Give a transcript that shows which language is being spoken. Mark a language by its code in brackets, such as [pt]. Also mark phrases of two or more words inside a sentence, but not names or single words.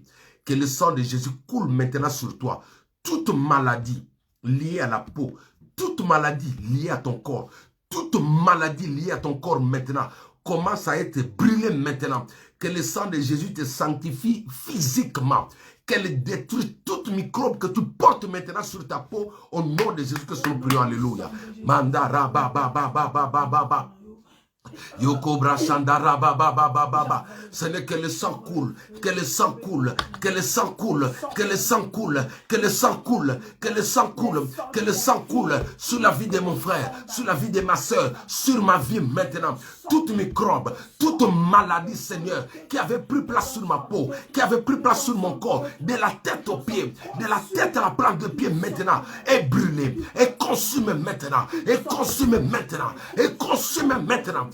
[fr] Que le sang de Jésus coule maintenant sur toi. Toute maladie liée à la peau, toute maladie liée à ton corps, toute maladie liée à ton corps maintenant, commence à être brûlée maintenant. Que le sang de Jésus te sanctifie physiquement. Qu'elle détruit toute microbe que tu portes maintenant sur ta peau. Au nom de Jésus que nous prions. Alléluia. Mandara ba ba ba ba ba ba ba ba. Yokobra Shandara Baba Baba Baba. Ce n'est que le sang coule, que le sang coule, que le sang coule, que le sang coule, que le sang coule, que le sang coule, que le sang coule sur la vie de mon frère, sur la vie de ma soeur, sur ma vie maintenant. Toute microbe, toute maladie, Seigneur, qui avait pris place sur ma peau, qui avait pris place sur mon corps, de la tête aux pieds, de la tête à la plante de pied maintenant, est brûlée, est consumée maintenant, est consumée maintenant, est consumée maintenant.